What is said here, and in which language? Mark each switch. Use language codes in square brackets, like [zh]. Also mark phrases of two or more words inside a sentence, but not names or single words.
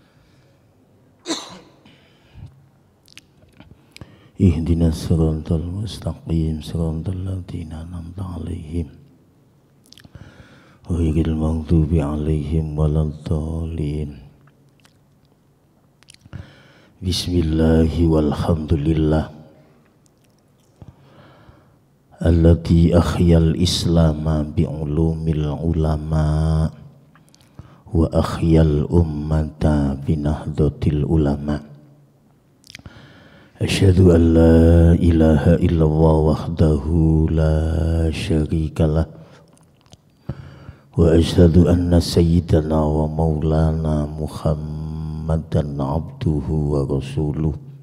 [ar] اهدنا الصراط المستقيم صراط الذين أنعمت عليهم غير المغضوب عليهم ولا الضالين. بسم الله والحمد لله الذي أحيا الإسلام بعلوم العلماء وأحيا الأمة بنهضة العلماء. أشهد أن لا إله إلا الله وحده لا شريك له وأشهد أن سيدنا ومولانا محمدا عبده ورسوله.